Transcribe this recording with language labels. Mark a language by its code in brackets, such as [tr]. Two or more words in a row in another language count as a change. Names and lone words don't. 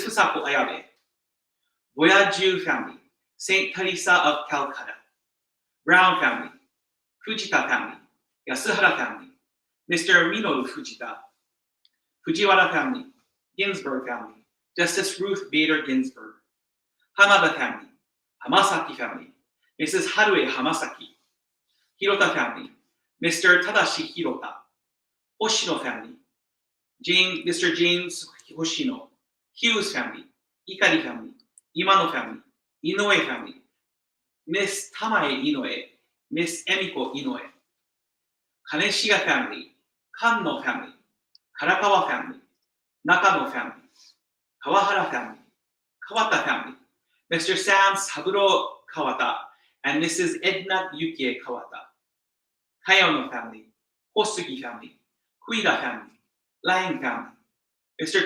[en] Fusako Ayabe, Voyageur family, Saint Teresa of Calcutta, Brown family, Fujita family, Yasuhara family, Mr. Minoru Fujita, Fujiwara family, Ginsburg family, Justice Ruth Bader Ginsburg, Hamada family, Hamasaki family, Mrs. Harue Hamasaki, Hirota family, Mr. Tadashi Hirota, Hoshino family, Mr. James Hoshino, Hughes family, Ikari family, Imano family, Inoue family, Miss Tamae Inoue, Miss Emiko Inoue, Kaneshiga family, Kanno family, Karakawa family, Nakano family, Kawahara family, Kawata family, Mr. Sam Saburo Kawata, and Mrs. Edna Yukie Kawata, Kayono family, Hosugi family, Kuida family, Lang family, Mr.